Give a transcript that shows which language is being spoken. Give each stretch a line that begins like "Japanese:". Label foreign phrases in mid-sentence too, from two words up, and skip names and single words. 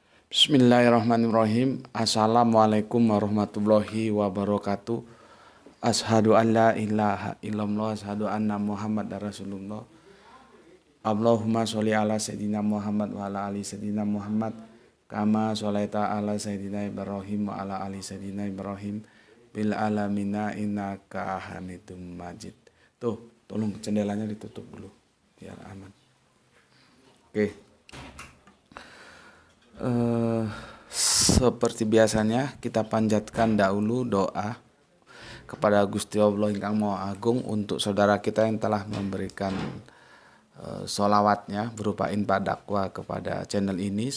Arabic: بسم الله الرحمن الرحيم. السلام عليكم ورحمة الله وبركاته. أشهد أن لا إله إلا الله، أشهد أن محمدا رسول الله. اللهم صل على سيدنا محمد وعلى آل سيدنا محمد كما صليت على سيدنا إبراهيم وعلى آل سيدنا إبراهيم بالعالمين إنك حميد مجيد.
Indonesian: Tuh, tolong jendelanya ditutup dulu biar aman. Oke. Seperti biasanya kita panjatkan dahulu doa kepada Gusti Allah yang Maha Agung untuk saudara kita yang telah memberikan sholawatnya berupa infak dakwah kepada channel ini.